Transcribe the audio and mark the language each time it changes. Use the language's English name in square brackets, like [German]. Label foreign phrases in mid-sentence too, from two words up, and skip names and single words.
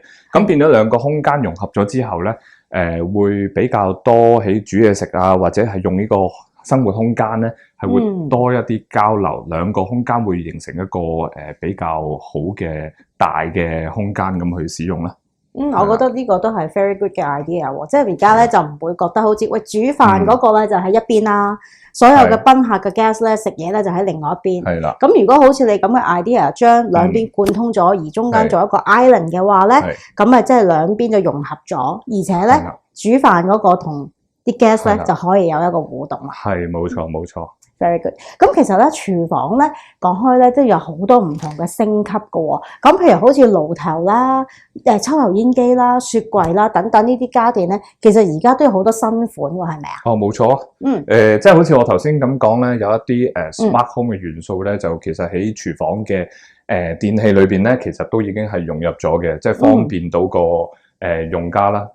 [Cantonese] 咁變咗兩個空間融合咗之後咧，會比較多喺煮嘢食啊，或者係用呢個生活空間咧，係會多一啲交流。兩個空間會形成一個比較好嘅大嘅空間咁去使用啦。我覺得呢個都係 [English] very good [Cantonese] 嘅 idea 喎，即係而家咧就唔會覺得好似喂煮飯嗰個咧就喺一邊啦，所有嘅賓客嘅 guest 咧食嘢咧就喺另外一邊。係啦。咁如果好似你咁嘅 idea，將兩邊貫通咗，而中間做一個 island 嘅話咧，咁咪即係兩邊就融合咗，而且咧煮飯嗰個同啲 guest 咧就可以有一個互動啦。係，冇錯冇錯。 [English] Very good。 [Cantonese] 咁其實咧，廚房咧講開咧，都有好多唔同嘅升級嘅喎。咁譬如好似爐頭啦、抽油煙機啦、雪櫃啦等等呢啲家電咧，其實而家都有好多新款喎，係咪啊？哦，冇錯。即係好似我頭先咁講咧，有一啲 [English] smart home [Cantonese] 嘅元素咧，就其實喺廚房嘅電器裏邊咧，其實都已經係融入咗嘅，即係方便到個用家啦。